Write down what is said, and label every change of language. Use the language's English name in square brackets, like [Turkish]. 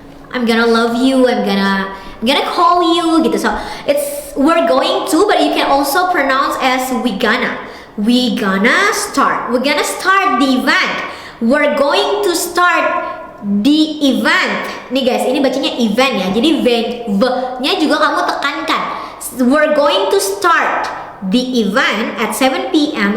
[English] I'm gonna love you, I'm gonna call you [Indonesian] gitu. [English] So it's we're going to, but you can also pronounce as we gonna start the event. We're going to start the event. [Indonesian] Nih guys, ini bacanya event ya. Jadi v-nya juga kamu tekankan. [English] We're going to start the event at 7 p.m.